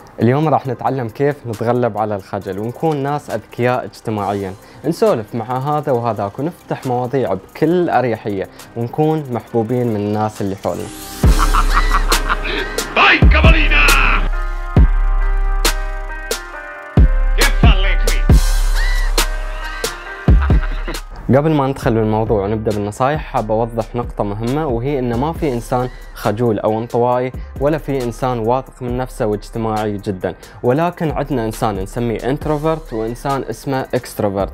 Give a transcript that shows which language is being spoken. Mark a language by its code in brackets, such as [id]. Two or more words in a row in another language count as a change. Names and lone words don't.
[ar] اليوم راح نتعلم كيف نتغلب على الخجل ونكون ناس أذكياء اجتماعيا، نسولف مع هذا وهذاك ونفتح مواضيع بكل أريحية ونكون محبوبين من الناس اللي حولنا. [it] Vai cavalina! Che falle qui? [ar] قبل ما ندخل بالموضوع ونبدأ بالنصايح، حاب أوضح نقطة مهمة، وهي إن ما في إنسان خجول أو انطوائي ولا في إنسان واثق من نفسه واجتماعي جدا، ولكن عندنا إنسان نسميه انتروفرت وإنسان اسمه اكستروفرت.